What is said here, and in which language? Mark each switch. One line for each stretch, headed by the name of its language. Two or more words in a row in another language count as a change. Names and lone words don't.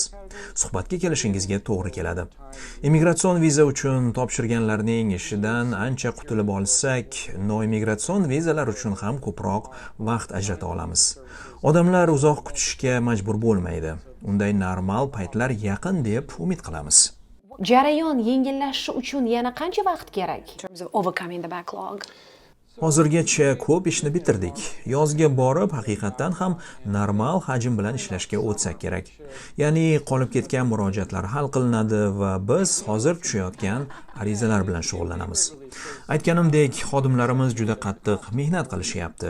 Uzbek: Suhbatga kelishingizga to'g'ri keladi. Immigratsion viza uchun topshirganlarning ishidan ancha qutulib olsak, non-immigratsion vizalar uchun ham ko'proq vaqt ajrata olamiz. Odamlar uzoq kutishga majbur bo'lmaydi. Unday normal paytlar yaqin deb umid qilamiz. Jarayon yengillashishi uchun yana qancha vaqt kerak?
English: In terms of overcoming the backlog.
Uzbek: Hozirgacha ko'p ishni bitirdik. Yozga borib, haqiqatan ham normal hajm bilan ishlashga o'tsak kerak. Ya'ni qolib ketgan murojaatlar hal qilinadi va biz hozir tushayotgan arizalar bilan shug'ullanamiz. Aytganimdek, xodimlarimiz juda qattiq mehnat qilishyapti.